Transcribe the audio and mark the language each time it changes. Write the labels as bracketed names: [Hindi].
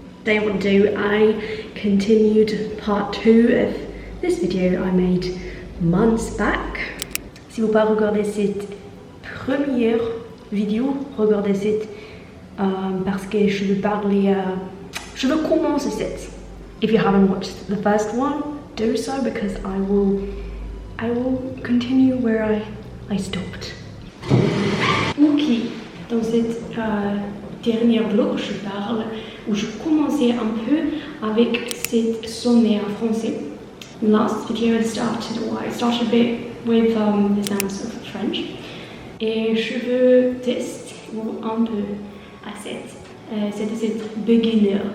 [English] Day 1 2, I continued part 2 of this video I made months back. [French] Si vous pas regardé cette première vidéo, regardez cette parce que je vais parler, je vais commencer cette. [English] If you haven't watched the first one, do so because I will continue where I stopped. [French] Ok, dans cette dernière vlog, je parle où je commençais un peu avec cette sommaire français. [English] Last video I started a bit with the sounds of French. [French] Et je veux tester un peu à cette beginner.